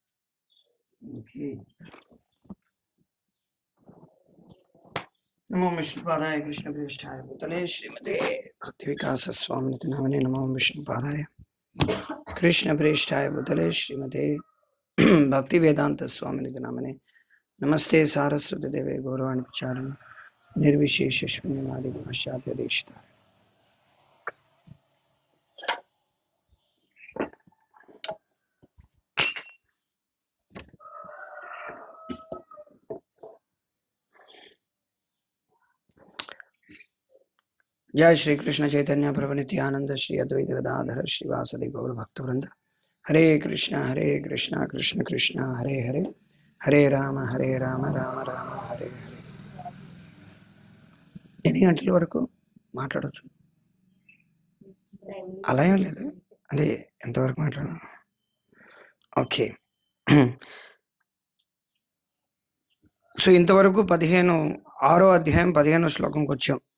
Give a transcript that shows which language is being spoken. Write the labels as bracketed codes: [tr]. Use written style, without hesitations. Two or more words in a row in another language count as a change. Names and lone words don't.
[sa] नमो विष्णुपादाय कृष्णप्रेष्ठाय भूतले श्रीमते भक्ति विकास स्वामिनिति नामने नमो विष्णुपादाय कृष्णप्रेष्ठाय भूतले श्रीमते भक्ति वेदान्त स्वामिनिति नामने नमस्ते सारस्वति देवे गौरवाणि प्रचारिणि निर्विशेष शून्यवादि पाश्चात्य दीक्षित. जय श्री कृष्ण चैतन्य प्रभु नित्यानंद श्री अद्वैत गदाधर श्रीवासदि गौर भक्तवृंद. हरे कृष्ण कृष्ण कृष्ण हरे हरे, हरे राम राम राम हरे हरे. [te] ఎన్ని గంటల వరకు మాట్లాడచ్చు? అలా ఏం లేదు, అంటే ఎంతవరకు మాట్లాడాలి? ఓకే. సో ఇంతవరకు 6వ అధ్యాయం 15వ శ్లోకంకి వచ్చాం.